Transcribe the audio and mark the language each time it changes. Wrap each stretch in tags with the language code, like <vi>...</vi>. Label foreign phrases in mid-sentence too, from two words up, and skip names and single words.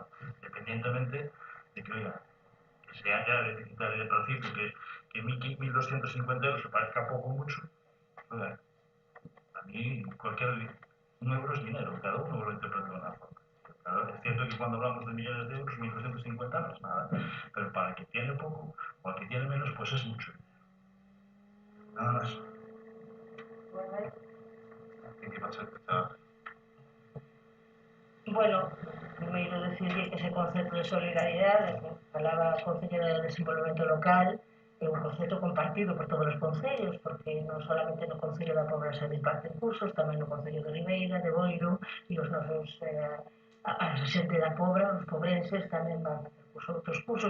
<es>Independientemente de que, oiga, que sea ya deficitario de principio, que 1.250 euros se parezca poco o mucho, oiga, a mí cualquier un euro es dinero, cada uno lo interpreta de una forma. Claro, es cierto que cuando hablamos de millones de euros, 1.250 no es nada, pero para el que tiene poco o al que tiene menos, pues es mucho. Nada más. ¿Qué va a ser quizás? Bueno,</es> <gl>primeiro decidir que ese concepto de solidaridade, que falaba a Concelleira de Desenvolvemento Local, é un concepto compartido por todos os concellos, porque non solamente no Concello da Pobra se imparten cursos, tamén no Concello de Ribeira, de Boiro, e os nosos a xente da Pobra, os pobrenses, tamén van a facer os outros cursos.</gl>